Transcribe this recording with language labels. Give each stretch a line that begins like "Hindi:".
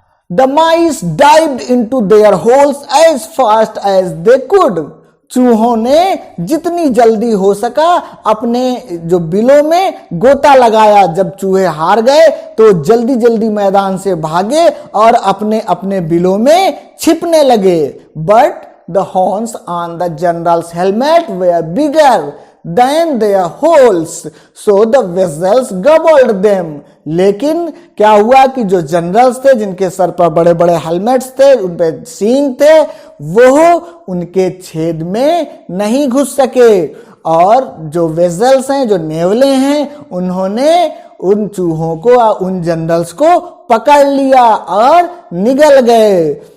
English: The mice dived into their holes as fast as they could.
Hindi: चूहों ने जितनी जल्दी हो सका अपने जो बिलों में गोता लगाया। जब चूहे हार गए तो जल्दी जल्दी मैदान से भागे और अपने अपने बिलों में छिपने लगे।
English: But the horns on the general's helmet were bigger than their holes, so the vessels gobbled them.
Hindi: लेकिन क्या हुआ कि जो जनरल्स थे, जिनके सर पर बड़े बड़े हेलमेट्स थे, उन पे सींग थे, वो उनके छेद में नहीं घुस सके, और जो वेजल्स हैं, जो नेवले हैं, उन्होंने उन चूहों को, उन जनरल्स को पकड़ लिया और निगल गए।